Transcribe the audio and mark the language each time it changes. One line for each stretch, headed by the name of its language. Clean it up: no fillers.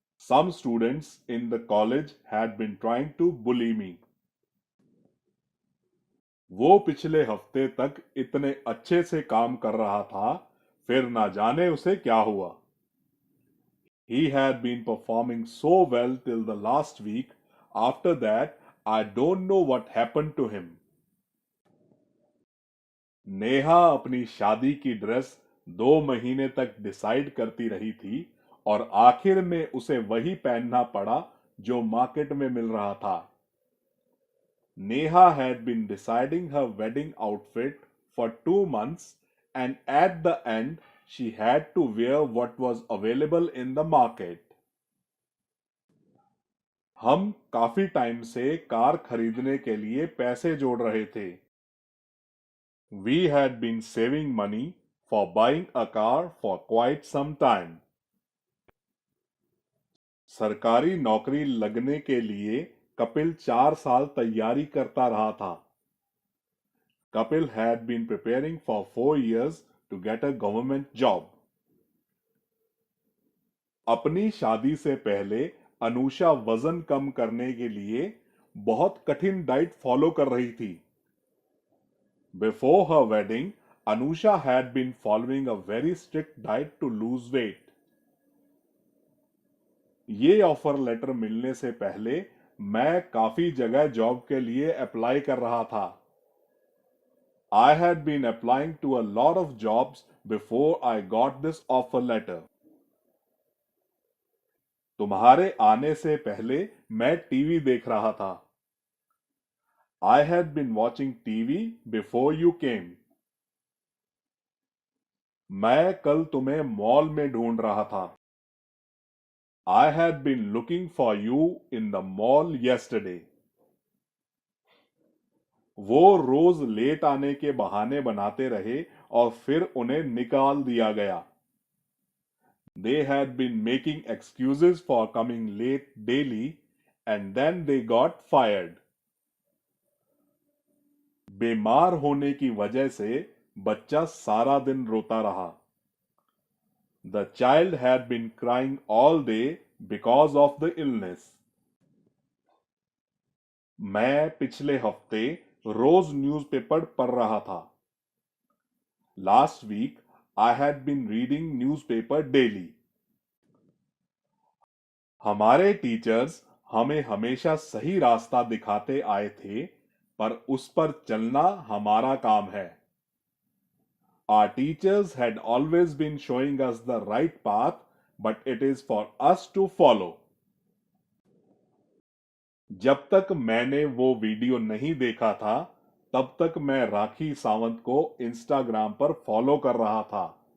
English: Some students in the college had been trying to bully me.
Hindi: वो पिछले हफ्ते तक इतने अच्छे से काम कर रहा था, फिर ना जाने उसे क्या हुआ.
English: He had been performing so well till the last week. After that, I don't know what happened to him.
Hindi: Neha अपनी शादी की ड्रेस 2 महीने तक डिसाइड करती रही थी और आखिर में उसे वही पहनना पड़ा जो मार्केट में मिल रहा था.
English: Neha had been deciding her wedding outfit for 2 months and at the end she had to wear what was available in the market.
Hindi: हम काफी टाइम से कार खरीदने के लिए पैसे जोड़ रहे थे.
English: We had been saving money for buying a car for quite some time.
Hindi: सरकारी नौकरी लगने के लिए कपिल 4 साल तैयारी करता रहा था.
English: Kapil had been preparing for 4 years to get a government job.
Hindi: अपनी शादी से पहले अनुषा वजन कम करने के लिए बहुत कठिन डाइट फॉलो कर रही थी.
English: Before her wedding, Anusha had been following a very strict diet to lose weight.
Hindi: ये ऑफर लेटर मिलने से पहले मैं काफी जगह जॉब के लिए अप्लाई कर रहा था.
English: I had been applying to a lot of jobs before I got this offer letter.
Hindi: तुम्हारे आने से पहले मैं टीवी देख रहा था.
English: I had been watching TV before you came.
Hindi: मैं कल तुम्हें मॉल में ढूंढ रहा था.
English: I had been looking for you in the mall yesterday.
Hindi: वो रोज लेट आने के बहाने बनाते रहे और फिर उन्हें निकाल दिया गया.
English: They had been making excuses for coming late daily and then they got fired.
Hindi: बीमार होने की वजह से बच्चा सारा दिन रोता रहा.
English: The child had been crying all day because of the illness.
Hindi: मैं पिछले हफ्ते रोज न्यूज़पेपर पढ़ रहा था.
English: Last week I had been reading newspaper daily.
Hindi: हमारे टीचर्स हमें हमेशा सही रास्ता दिखाते आए थे, पर उस पर चलना हमारा काम है.
English: Our teachers had always been showing us the right path, but it is for us to follow.
Hindi: जब तक मैंने वो वीडियो नहीं देखा था, तब तक मैं राखी सावंत को इंस्टाग्राम पर फॉलो कर रहा था.